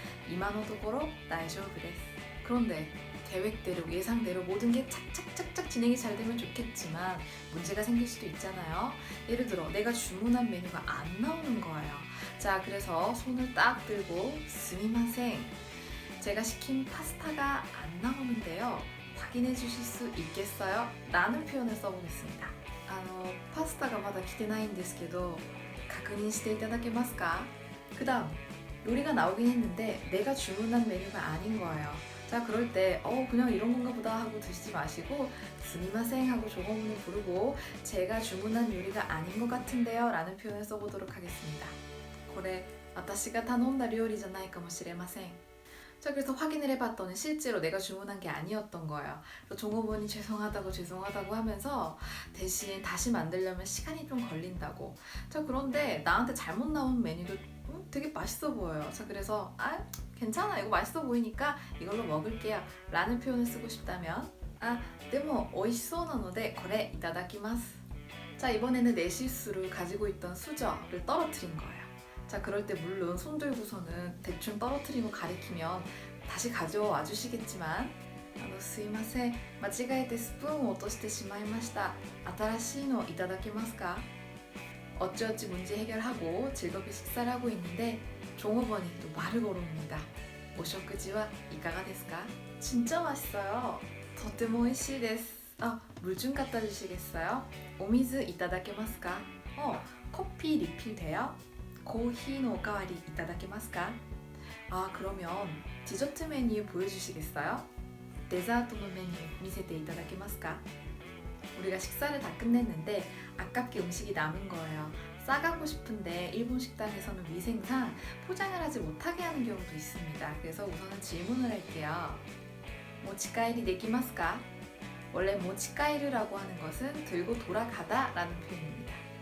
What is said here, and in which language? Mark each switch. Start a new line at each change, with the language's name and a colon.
Japanese: 이마노 도코로 다이조부 데스.
Korean: 그런데 계획대로 예상대로 모든 게 착착착착 진행이 잘 되면 좋겠지만 문제가 생길 수도 있잖아요. 예를 들어 내가 주문한 메뉴가 안 나오는 거예요. 자, 그래서 손을 딱 들고 스미마생, 제가 시킨 파스타가 안 나오는데요. 확인해 주실 수 있겠어요? 라는 표현을 써보겠습니다.
Japanese: 파스타가 마다来てないんですけど確認していただけますか?
Korean: 그 다음 요리가 나오긴 했는데 내가 주문한 메뉴가 아닌 거예요. 자, 그럴 때 그냥 이런 건가 보다 하고 드시지 마시고 스미마생 하고 종업원을 부르고 제가 주문한 요리가 아닌 것 같은데요 라는 표현을 써보도록 하겠습니다.
Japanese: これ私が頼んだ料理じゃないかもしれません.
Korean: 자, 그래서 확인을 해봤더니 실제로 내가 주문한 게 아니었던 거예요. 그래서 종업원이 죄송하다고 하면서 대신 다시 만들려면 시간이 좀 걸린다고. 자, 그런데 나한테 잘못 나온 메뉴도 되게 맛있어 보여요. 자, 그래서 괜찮아, 이거 맛있어 보이니까 이걸로 먹을게요 라는 표현을 쓰고 싶다면
Japanese: でも美味しそうなのでこれいただきます.
Korean: 자, 이번에는 내 실수를 가지고 있던 수저를 떨어뜨린 거예요. 자, 그럴 때 물론 손 들고서는 대충 떨어뜨리고 가리키면 다시 가져와 주시겠지만
Japanese: すいません、間違えてスプーンを落としてしまいました。新しいのいただけますか?
Korean: 어찌어찌 문제 해결하고 즐겁게 식사를 하고 있는데 종업원이 또 말을 걸어옵니다.
Japanese: お食事はいかがですか?
Korean: 진짜 맛있어요.
Japanese: とても美味しいです.
Korean: 물 좀 갖다 주시겠어요?
Japanese: お水いただけますか?
Korean: 커피 리필 돼요?
Japanese: コーヒーのおかわりいただけますか?
Korean: 그러면 디저트 메뉴 보여주시겠어요?
Japanese: 데자토 메뉴 見せていただけますか?
Korean: 우리가 식사를 다 끝냈는데 아깝게 음식이 남은 거예요. 싸가고 싶은데 일본 식당에서는 위생상 포장을 하지 못하게 하는 경우도 있습니다. 그래서 우선은 질문을 할게요. 모치카이리 되기마스까? 원래 모치카이르라고 하는 것은 들고 돌아가다 라는 표현입니다.